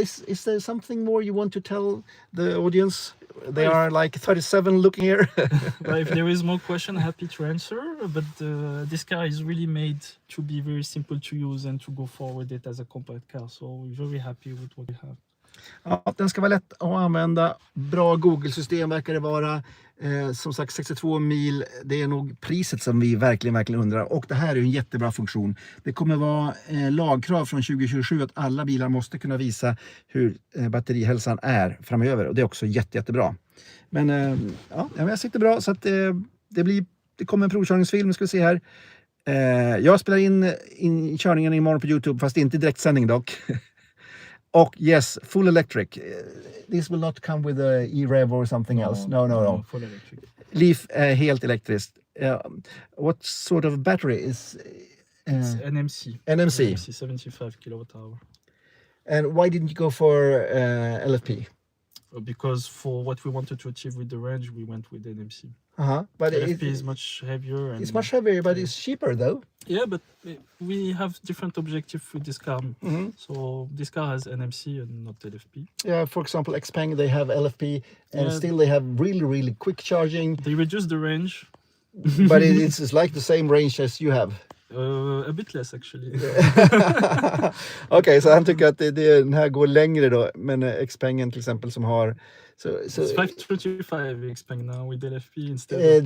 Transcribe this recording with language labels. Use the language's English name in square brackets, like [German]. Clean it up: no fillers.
[English] Is there something more you want to tell the audience? They are like 37 looking here. If there is more question, happy to answer. But this car is really made to be very simple to use and to go forward it as a compact car. So we're very happy with what we have. [Swedish] Ja, den ska vara lätt att använda. Bra Google-system verkar det vara. Som sagt 62 mil. Det är nog priset som vi verkligen undrar. Och det här är en jättebra funktion. Det kommer vara lagkrav från 2027 att alla bilar måste kunna visa hur batterihälsan är framöver. Och det är också jättebra. Men jag sitter bra så att det kommer en provkörningsfilm. Ska vi se här. Jag spelar in körningen imorgon på YouTube fast inte i direktsändning dock. Och [English] yes, full electric. This will not come with a e-rev or something else. No. Full electric. Leaf [Swedish] helt elektriskt. [English] What sort of battery is? It's NMC. NMC 75 kWh. And why didn't you go for LFP? Because for what we wanted to achieve with the range, we went with NMC. But LFP is much heavier. It's much heavier, but it's cheaper though. Yeah, but we have different objectives with this car. So this car has NMC and not LFP. Yeah, for example, Xpeng, they have LFP and still they have really quick charging. They reduce the range. But it's like the same range as you have. A bit less actually. [Swedish] Okej, så han tycker att den här går längre då. Men Xpengen till exempel som har... [English] It's 525 Xpeng now with LFP instead.